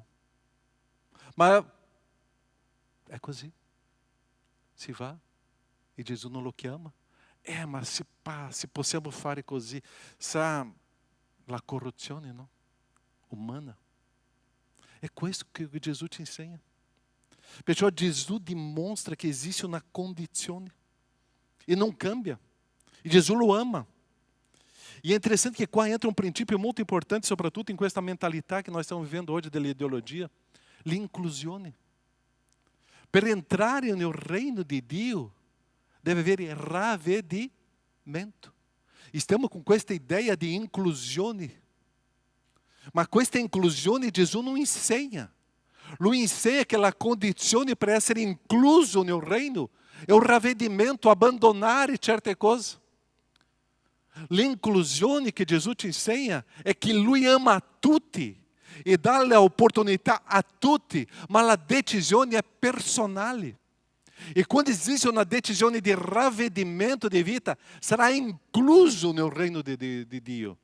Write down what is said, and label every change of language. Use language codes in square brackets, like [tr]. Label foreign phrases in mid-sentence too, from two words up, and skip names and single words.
[it] Ma è così. Si va e Gesù non lo chiama. Ma se possiamo fare così, la corruzione, no? [pt] Umana. É questo que Jesus te ensina. Perciò Jesus dimostra que existe uma condição e não cambia. [it] E Jesus lo ama. [pt] E é interessante que qua entra um princípio muito importante, sobretudo em questa mentalidade que nós estamos vivendo hoje da ideologia, [it] l'inclusione. Per entrare nel reino di Dio deve haver ravvedimento. [pt] Estamos com questa ideia de inclusione. Mas questa inclusione Jesus não ensina. Lo ensina que a condição para [it] essere incluso nel reino [pt] é o [it] ravvedimento, abbandonare certe cose. L'inclusione che Gesù ci insegna è che Lui ama tutti e dà l'opportunità a tutti, ma la decisione è personale. E quando esiste una decisione di ravvedimento di vita, sarà incluso nel reino di Dio.